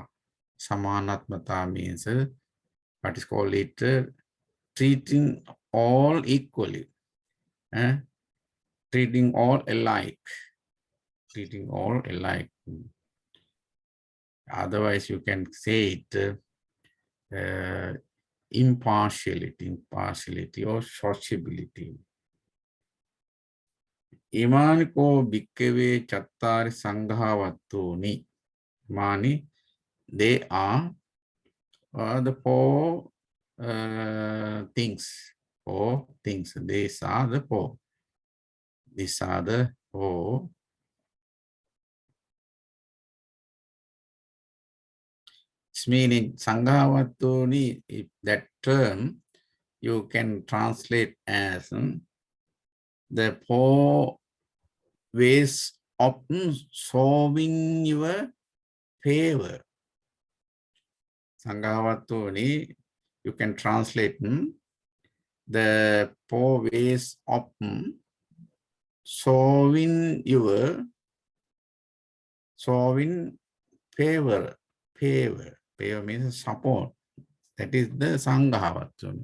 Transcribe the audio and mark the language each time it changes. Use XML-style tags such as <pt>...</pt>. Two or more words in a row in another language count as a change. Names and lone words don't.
<en>Samanattata means what is called it treating all equally. Treating all alike. Treating all alike. Otherwise, you can say it impartiality or sociability.</en> <pi>Imaniko bhikkave chattari Sangaha-vatthu. Mani,</pi> <en>they are the four things. Four things. These are the four. These are the four. It's meaning Sangaha-vatthu, that term you can translate as the four ways of solving your favor. Sangaha-vatthu, you can translate the four ways of solving favor. Favor means support. That is the Sangaha-vatthu.</en>